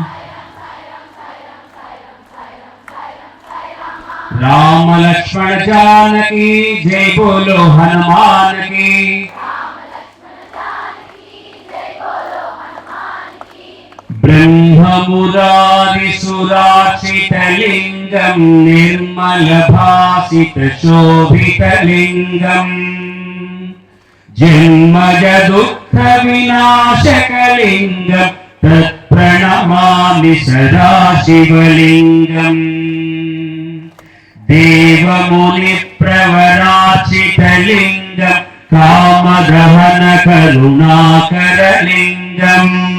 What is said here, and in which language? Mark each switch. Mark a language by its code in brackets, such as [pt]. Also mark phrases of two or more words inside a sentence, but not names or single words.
[hi] राम लक्ष्मण जानकी जय बोलो हनुमान की. [sa] ब्रह्ममुरारि सुरार्चितलिङ्गं निर्मल भासित शोभितलिङ्गं. जन्मज दुःख विनाशकलिङ्गं तत्प्रणमामि सदा शिवलिङ्गम् देवमुनिप्रवराचितलिङ्गं कामदहन करुणाकरलिङ्गम्